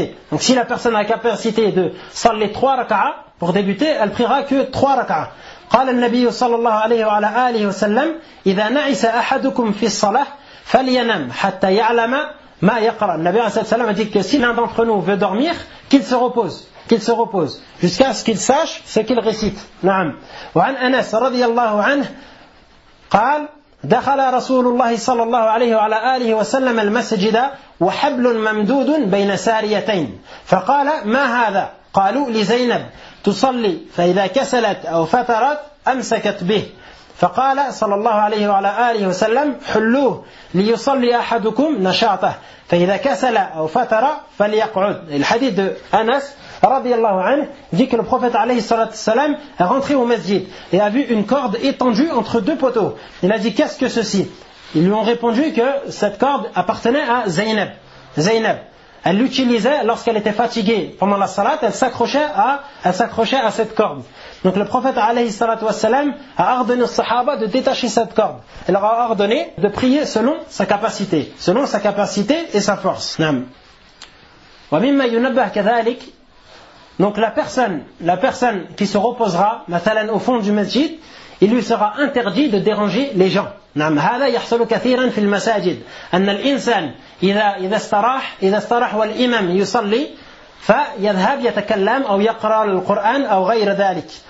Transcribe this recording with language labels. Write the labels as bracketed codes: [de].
[fr] Donc si la personne a la capacité de salli 3 raka'a pour débuter, elle priera que 3 raka'a. [ar] قال النبي صلى الله عليه وعلى آله وسلم: إذا نعس أحدكم في الصلاة فلينم حتى يعلم ما يقرأ. [fr] النبي [ar] صلى الله عليه وسلم [fr] a dit que si l'un d'entre nous veut dormir, qu'il se repose jusqu'à ce qu'il sache ce qu'il récite. [ar] نعم. وعن أنس رضي الله عنه قال: دخل رسول الله صلى الله عليه وعلى آله وسلم المسجد وحبل ممدود بين ساريتين فقال: ما هذا؟ قالوا: لزينب تصلي فإذا كسلت أو فترت أمسكت به. فقال صلى الله عليه وعلى آله وسلم: حلوه ليصلي أحدكم نشاطه فإذا كسل أو فتر فليقعد. [fr] الحديث de Anas [ar] رضي الله عنه [fr] dit que le prophète [ar] عليه الصلاة والسلام [fr] est rentré au masjid et a vu une corde étendue entre deux poteaux. Il a dit: qu'est-ce que ceci? Ils lui ont répondu que cette corde appartenait à Zainab. Elle l'utilisait lorsqu'elle était fatiguée pendant la salat, elle s'accrochait à cette corde. Donc le prophète alayhi salatu wassalam a ordonné aux sahaba de détacher cette corde. Elle leur a ordonné de prier selon sa capacité et sa force. Naam. [ar] Wa mimma yunabbah kadhalik. [fr] Donc la personne qui se reposera mathalan au fond du masjid, il lui sera interdit de déranger les gens. [ar] نعم هذا يحصل كثيرا في المساجد أن الإنسان إذا استراح والإمام يصلي فيذهب يتكلم أو يقرأ القرآن أو غير ذلك.